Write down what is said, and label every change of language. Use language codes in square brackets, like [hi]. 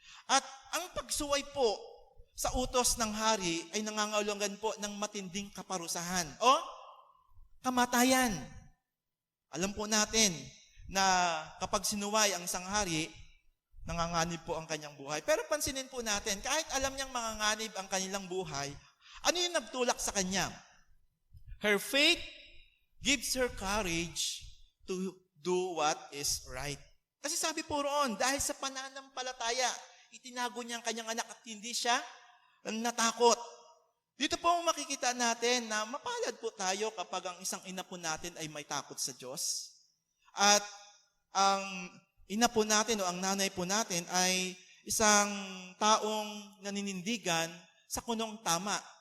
[tl] At ang pagsuway po sa utos ng hari ay nangangahulugan po ng matinding kaparusahan o kamatayan. Alam po natin na kapag sinuway ang isang hari, nanganganib po ang kanyang buhay. Pero pansinin po natin, kahit alam niyang manganganib ang kanilang buhay, ano yung nagtulak sa kanya? [en] Her faith gives her courage to do what is right. [tl] Kasi sabi po roon, dahil sa pananampalataya, itinago niya ang kanyang anak at hindi siya natakot. Dito po makikita natin na mapalad po tayo kapag ang isang ina po natin ay may takot sa Diyos. At ang ina po natin o ang nanay po natin ay isang taong naninindigan sa kunong tama.